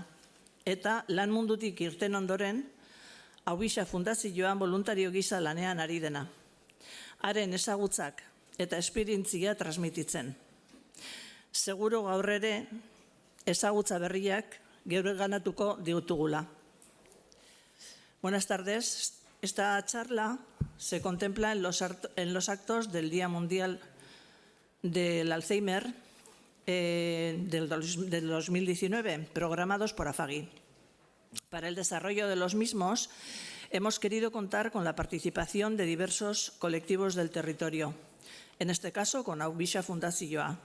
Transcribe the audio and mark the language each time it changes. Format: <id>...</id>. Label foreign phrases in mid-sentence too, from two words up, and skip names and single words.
<eu>Eta lan mundutik irten ondoren, Aubixa fundazioan voluntario gisa lanean ari dena. Haren ezagutzak eta esperientzia transmititzen. Seguro gaur ere ezagutza berriak geureganatuko ditugula.</eu> <es>Buenas tardes. Esta charla se contempla en los actos del Día Mundial del Alzheimer del 2019, programados por Afagi. Para el desarrollo de los mismos, hemos querido contar con la participación de diversos colectivos del territorio, en este caso con Aubixa Fundazioa.</es>